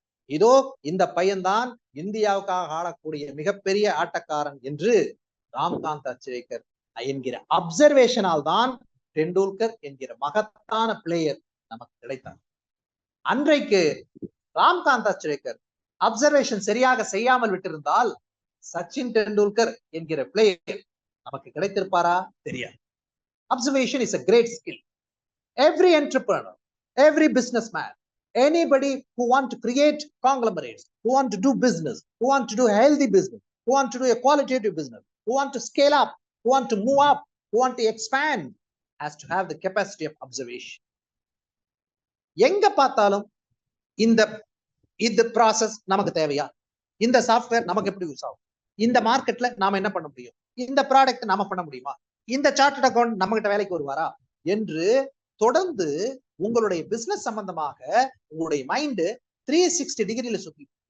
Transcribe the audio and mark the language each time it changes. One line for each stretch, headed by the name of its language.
Tamil: இதோ இந்த பையன்தான் இந்தியாவுக்காக ஆடக்கூடிய மிகப்பெரிய ஆட்டக்காரன் என்று ராம்காந்த் அர்ச்சரேக்கர் என்கிற அப்சர்வேஷனால் தான் டெண்டுல்கர் என்கிற மகத்தான பிளேயர் நமக்கு கிடைத்தார். அன்றைக்கு ராம்காந்த் அர்ச்சரேக்கர் அப்சர்வேஷன் சரியாக செய்யாமல் விட்டிருந்தால் சச்சின் டெண்டுல்கர் என்கிற பிளேயர் நமக்கு கிடைத்திருப்பாரா? தெரியாது.
English: Observation is a great skill. Every entrepreneur, every businessman, anybody who want to create conglomerates, who want to do business, who want to do healthy business, who want to do a qualitative business, who want to scale up, who want to move up, who want to expand, has to have the capacity of observation.
Tamil: எங்க பார்த்தாலும் இந்த process நமக்கு தேவையா? இந்த software நமக்கு எப்படி use ஆகும்? இந்த மார்க்கெட்ல நாம என்ன பண்ண முடியும்? இந்த ப்ராடக்ட் நாம பண்ண முடியுமா? இந்த சார்ட்டர்ட் அக்கௌண்ட் நம்ம கிட்ட வேலைக்கு வருவாரா என்று தொடர்ந்து உங்களுடைய பிசினஸ் சம்பந்தமாக உங்களுடைய மைண்ட் 360 டிகிரியில சுத்தி.